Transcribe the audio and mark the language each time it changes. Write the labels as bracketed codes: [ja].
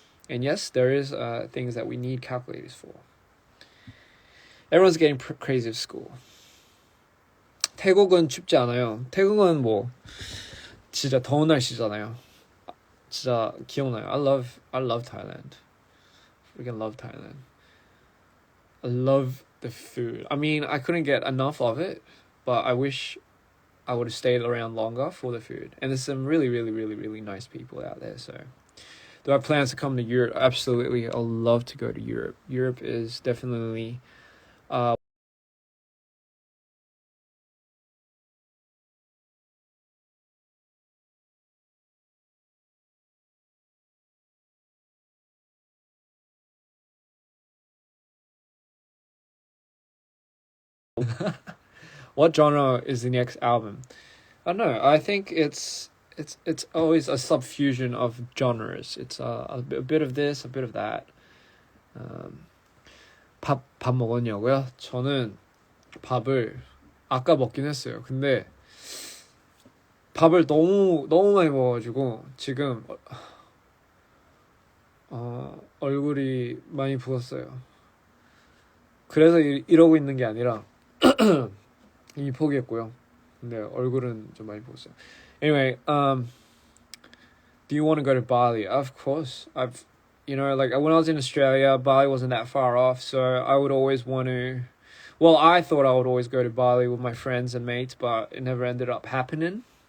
[en] And yes, there is things that we need calculators for. Everyone's getting crazy at school. [ko] 태국은 춥지 않아요. 태국은 뭐 진짜 더운 날씨잖아요. 진짜 기억나요. [en] I love Thailand. Freaking love Thailand. I love the food. I mean, I couldn't get enough of it, but I wish I would have stayed around longer for the food. And there's some really, really, really, really nice people out there. So, do I have plans to come to Europe? Absolutely. I'd love to go to Europe. Europe is definitely What genre is the next album? I don't know. I think it's always a subfusion of genres. It's a bit of this, a bit of that. [ko] 밥 먹었냐고요? 저는 밥을 아까 먹긴 했어요. 근데 밥을 너무 많이 먹어가지고 지금 얼굴이 많이 부었어요. 그래서 이러고 있는 게 아니라 이미 포기했고요. 근데 얼굴은 좀 많이 부었어요. [en] Anyway, do you want to go to Bali? Of course. when I was in Australia, Bali wasn't that far off, so I would always want to. Well, I thought I would always go to Bali with my friends and mates, but it never ended up happening.